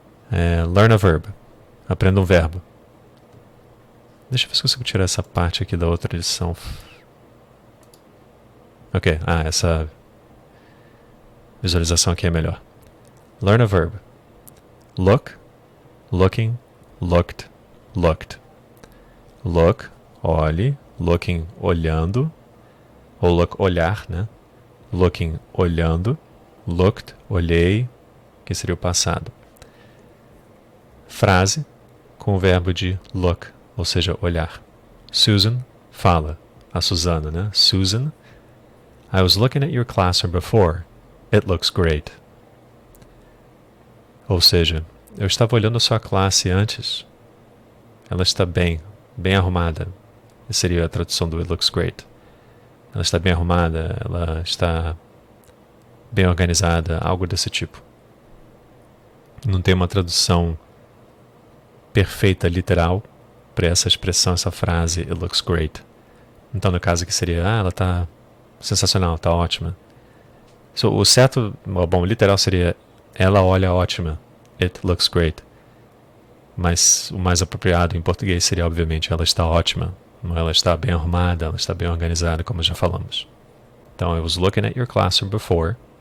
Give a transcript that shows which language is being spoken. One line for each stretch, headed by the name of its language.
English: Learn a verb.
Portuguese: Aprenda um verbo. Deixa eu ver se eu consigo tirar essa parte aqui da outra lição. Ok, essa visualização aqui é melhor.
English: Learn a verb. Look, looking, looked, looked.
Portuguese: Look, olhe. Looking, olhando. Ou look, olhar, né? Looking, olhando. Looked, olhei, que seria o passado. Frase com o verbo de look, ou seja, olhar. Susan fala. A Susana, né?
English: Susan, I was looking at your classroom before. It looks great.
Portuguese: Ou seja, eu estava olhando a sua classe antes. Ela está bem arrumada. Essa seria a tradução do
English: It looks great.
Portuguese: Ela está bem arrumada, ela está bem organizada, algo desse tipo. Não tem uma tradução perfeita, literal, para essa expressão, essa frase,
English: it looks great.
Portuguese: Então, no caso aqui seria, ela está sensacional, está ótima. O certo, bom, literal seria, ela olha ótima,
English: it looks great.
Portuguese: Mas o mais apropriado em português seria, obviamente, ela está ótima. Ela está bem arrumada, ela está bem organizada, como já falamos.
English: Então, I was looking at your classroom before.